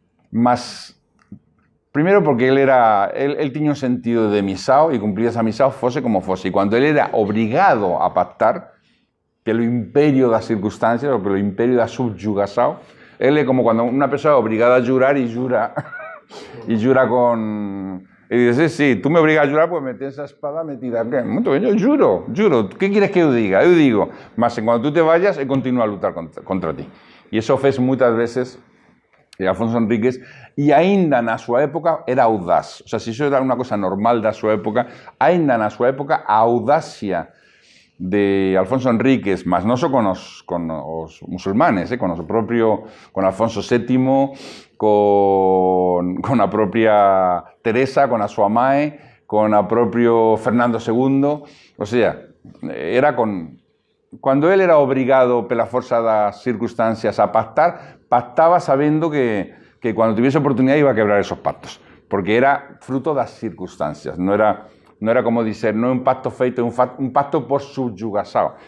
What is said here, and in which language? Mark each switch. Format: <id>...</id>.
<gl>Mas, primeiro porque él tiña un sentido de misao e cumplir esa misao fose como fose. E cando él era obrigado a pactar pelo imperio das circunstancias ou pelo imperio da subyugação, él é como cando unha persoa é obrigada a jurar e jura con...</gl> <es>Y dices, sí, tú me obligas a jurar, pues me tienes esa espada metida aquí. Muy bien, yo juro. ¿Qué quieres que yo diga? Yo digo, mas cuando tú te vayas, él continúa a lutar contra ti. Y eso fez muchas veces</es> <gl>Alfonso Enríquez, e aínda na súa época era audaz. O sea, se iso era unha cosa normal da súa época, aínda na súa época a audacia de Alfonso Enríquez, mas non só con os musulmanes, con Alfonso VII, con a propia Teresa, con a súa mae, con a propio Fernando II, o sea, era cuando él era obrigado pela forza das circunstancias a pactar, pactaba sabendo que cuando tuviese oportunidade iba a quebrar esos pactos, porque era fruto das circunstancias, non era como dizer, non é un pacto feito, é un pacto por subyugação.</gl>